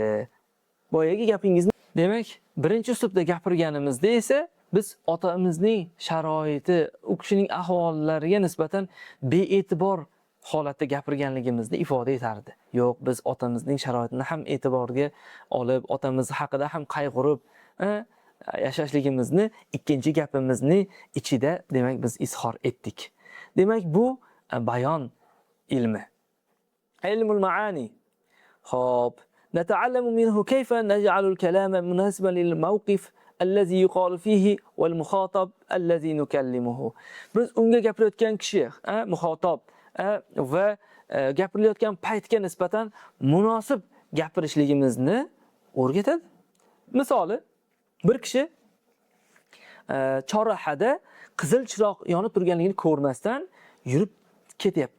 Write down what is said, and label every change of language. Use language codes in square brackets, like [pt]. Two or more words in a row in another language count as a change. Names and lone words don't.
[uz] Boyagi gapingizni, demak, birinchi uslubda gapirganimizda esa biz otamizning sharoiti, u kishining ahvollariga nisbatan bee'tibor holatda gapirganligimizni ifoda etardi. Yo'q, biz otamizning sharoitini ham e'tiborga olib, otamiz haqida ham qayg'urib yashashligimizni ikkinchi gapimizni ichida, demak, biz izhor etdik. Demak, bu bayon ilmi. [ar] علم المعاني. خب نتعلم منه كيف نجعل الكلام مناسبا للموقف الذي يقال فيه والمخاطب الذي نكلمه. [uz] Biz unga gapirayotgan kishi, muxotob va gapirilayotgan paytga nisbatan munosib gapirishligimizni o'rgatadi. Misoli, bir kishi chorrahada qizil chiroq yonib turganligini ko'rmasdan yurib ketyapti.